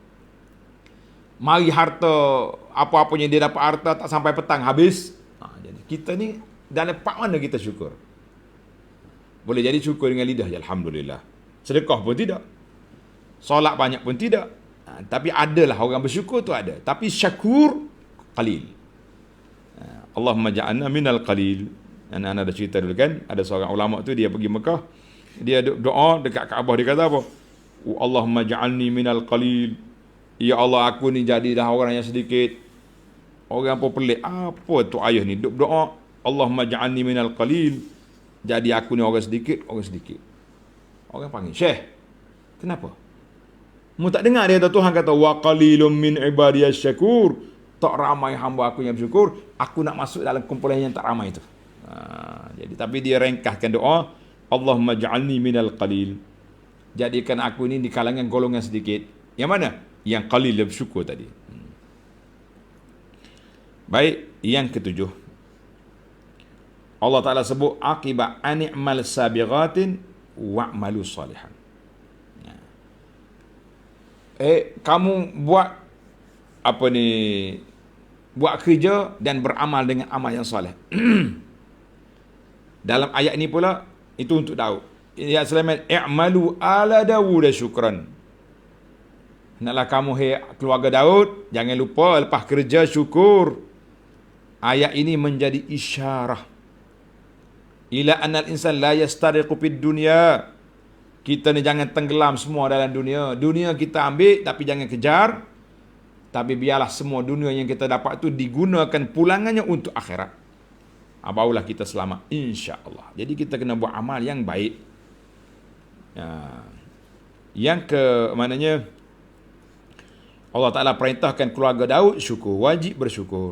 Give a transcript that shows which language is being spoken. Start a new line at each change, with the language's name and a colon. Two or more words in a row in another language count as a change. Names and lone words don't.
Malay: Mari harta, apa-apanya dia dapat harta tak sampai petang habis. Jadi kita ni dalam part mana kita syukur? Boleh jadi syukur dengan lidah je, Alhamdulillah. Sedekah pun tidak. Solat banyak pun tidak. Tapi adalah orang bersyukur tu ada.
Arabic: Tapi شكور قليل. اللهم اجعلنا من القليل.
Malay: Anak-anak ada cerita dulu kan, ada seorang ulama tu dia pergi Mekah. Dia doa dekat Kaabah, dia kata apa?
Arabic: اللهم اجعلني من القليل. يا الله,
Malay: aku ni jadilah orang yang sedikit. Orang pun pelik, apa tu ayah ni duk doa
Arabic: اللهم اجعلني من القليل.
Malay: Jadi aku ni orang sedikit. Orang panggil, Syekh, kenapa? Mu tak dengar dia Tuhan kata
Arabic: وقليل من عبادي الشكور.
Malay: Tak ramai hamba aku yang bersyukur. Aku nak masuk dalam kumpulan yang tak ramai itu. Jadi tapi dia ringkaskan doa,
Arabic: اللهم اجعلني من القليل.
Malay: Jadikan aku ni di kalangan golongan sedikit. Yang mana? Yang qalil bersyukur tadi. Baik, yang ketujuh. Allah Ta'ala sebut akibat
Arabic: أن اعمل سابغات واعملوا صالحا.
Malay: Kamu buat apa ni? Buat kerja dan beramal dengan amal yang soleh. Dalam ayat ni pula itu untuk Daud.
Arabic: يا سليمان اعملوا آل داود شكرا.
Malay: Hendaklah kamu keluarga Daud, jangan lupa lepas kerja syukur. Ayat ini menjadi isyarah
Arabic: إلى أن الإنسان لا يستغرق في الدنيا.
Malay: Kita ni jangan tenggelam semua dalam dunia. Dunia kita ambil tapi jangan kejar. Tapi biarlah semua dunia yang kita dapat tu digunakan pulangannya untuk akhirat. Barulah kita selamat, insya-Allah. Jadi kita kena buat amal yang baik. Yang ke maknanya Allah Ta'ala perintahkan keluarga Daud syukur, wajib bersyukur.